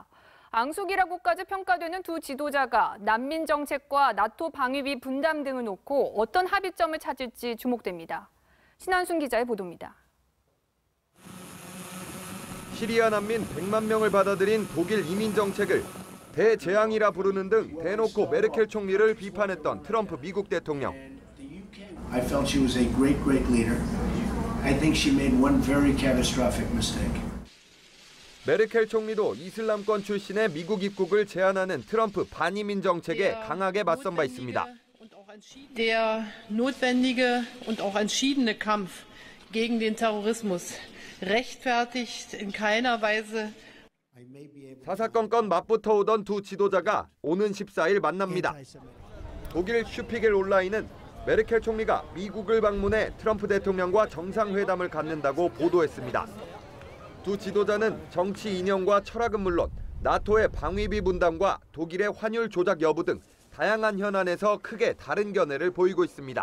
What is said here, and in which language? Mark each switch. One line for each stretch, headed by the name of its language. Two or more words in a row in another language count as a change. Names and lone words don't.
Korean: 앙숙이라고까지 평가되는 두 지도자가 난민 정책과 나토 방위비 분담 등을 놓고 어떤 합의점을 찾을지 주목됩니다. 신한순 기자의 보도입니다. 시리아 난민 100만 명을 받아들인 독일 이민 정책을 대재앙이라 부르는 등 대놓고 메르켈 총리를 비판했던 트럼프 미국 대통령.
English: I felt she was a great leader. I think she made one very catastrophic mistake.
Korean: 메르켈 총리도 이슬람권 출신의 미국 입국을 제한하는 트럼프 반이민 정책에 강하게 맞선 바 있습니다.
German: Der notwendige und auch entschiedene Kampf gegen den Terrorismus rechtfertigt in keiner Weise.
Korean: 사사건건 맞붙어 오던 두 지도자가 오는 14일 만납니다. 독일 슈피겔 온라인은 메르켈 총리가 미국을 방문해 트럼프 대통령과 정상회담을 갖는다고 보도했습니다. 두 지도자는 정치 이념과 철학은 물론 나토의 방위비 분담과 독일의 환율 조작 여부 등 다양한 현안에서 크게 다른 견해를 보이고 있습니다.